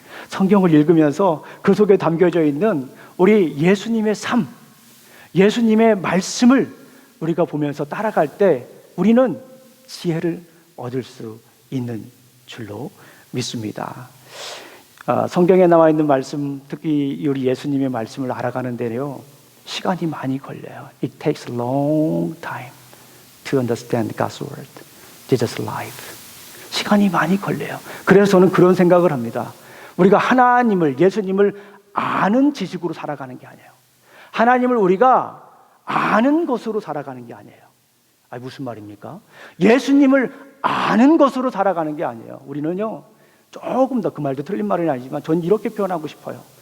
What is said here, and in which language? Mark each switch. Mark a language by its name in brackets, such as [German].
[Korean] 성경을 읽으면서 그 속에 담겨져 있는 우리 예수님의 삶, 예수님의 말씀을 우리가 보면서 따라갈 때 우리는 지혜를 얻을 수 있는 줄로 믿습니다. 성경에 나와 있는 말씀, 특히 우리 예수님의 말씀을 알아가는 데요, 시간이 많이 걸려요. [English] It takes a long time to understand God's word, Jesus' life. [Korean] 시간이 많이 걸려요. 그래서 저는 그런 생각을 합니다. 우리가 하나님을, 예수님을 아는 지식으로 살아가는 게 아니에요. 하나님을 우리가 아는 것으로 살아가는 게 아니에요. 무슨 말입니까? 예수님을 아는 것으로 살아가는 게 아니에요. 우리는요, 조금 더, 그 말도 틀린 말은 아니지만 전 이렇게 표현하고 싶어요.